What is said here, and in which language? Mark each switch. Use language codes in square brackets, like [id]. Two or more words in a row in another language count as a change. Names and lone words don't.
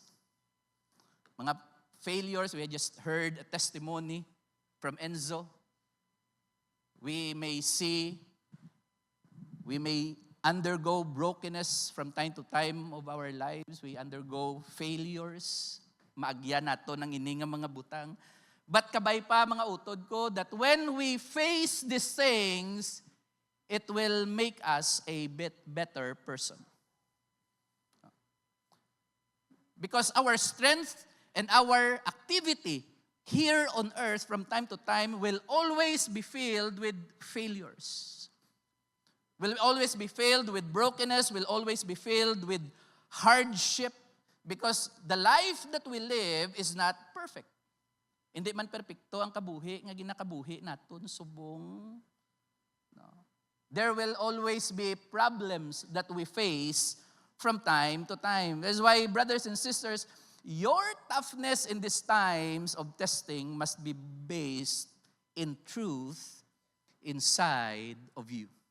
[en] Mga failures, we just heard a testimony from Enzo. We may undergo brokenness from time to time of our lives. We undergo failures. [hil] Maagyan nato ng ini nga mga butang. [en] But [hil] kabay pa mga utod ko [en] that when we face these things, it will make us a bit better person. Because our strength and our activity here on earth from time to time will always be filled with failures. Will always be filled with brokenness, will always be filled with hardship. Because the life that we live is not perfect. [hil] Hindi man perfecto ang kabuhi, nga ginakabuhi naton subong. [en] No. There will always be problems that we face from time to time. That's why, brothers and sisters, your toughness in these times of testing must be based in truth inside of you.